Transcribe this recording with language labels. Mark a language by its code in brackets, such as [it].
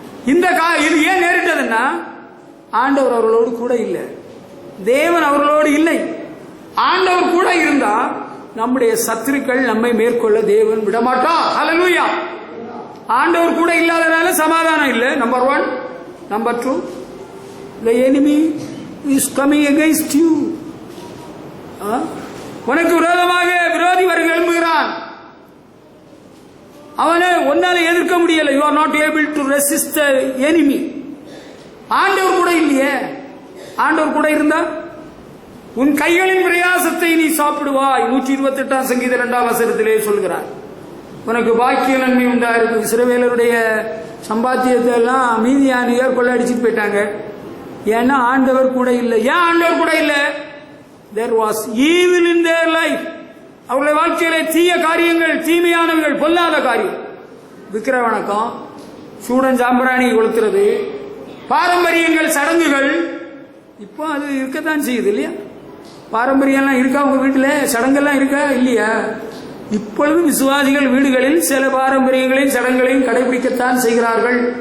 [ta] இது ஏன் நேரிட்டதுன்னா, ஆண்டவர் அவர்களோடு கூட இல்லை, தேவன் அவர்களோடு இல்லை. ஆண்டவர் கூட இருந்தா நம்முடைய சத்துருக்கள் நம்மை மேற்கொள்ள தேவன் விடமாட்டார். ஹல்லேலூயா. ஆண்டவர் கூட இல்லாதனால சமாதானம் இல்லை, number 1. [en] Number 2, the enemy is coming against you. [ta] உனக்கு விரோதமாக விரோதி வருகை எழும்புகிறான். அவனை உன்னால எதிர்க்க முடியல. [en] you are not able to resist the enemy. [ta] ஆண்டவர் கூட இல்லையே. ஆண்டவர் கூட இருந்தா உன் கைகளின் பிரயாசத்தை நீ சாப்பிடுவாய். 128ஆம் சங்கீதம் 2ஆம் வசனத்திலே சொல்கிறார். உனக்கு பாக்கிய நன்மை உண்டாயிருக்கும். இஸ்ரவேலருடைய சம்பாத்தியத்தை எல்லாம் மீதியானியர் கொள்ளையடிச்சுட்டு போயிட்டாங்க. ஏன்னா ஆண்டவர் கூட இல்லை. ஏன் ஆண்டவர் கூட இல்லை? [en] there was evil in their life. [ta] அவருடைய வாழ்க்கையிலே தீய காரியங்கள், தீமையானவர்கள், பொல்லாத காரியம், விக்கிர வணக்கம், சூடன் சாம்பிராணி கொளுத்துறது, பாரம்பரியங்கள், சடங்குகள். இப்போ அது இருக்கத்தான் செய்யுது இல்லையா? பாரம்பரியம்லாம் இருக்கா உங்க வீட்டுல? சடங்கெல்லாம் இருக்கா இல்லையா? இப்பொழுது விசுவாசிகள் வீடுகளில் சில பாரம்பரியங்களையும் சடங்குகளையும் கடைபிடிக்கத்தான் செய்கிறார்கள்.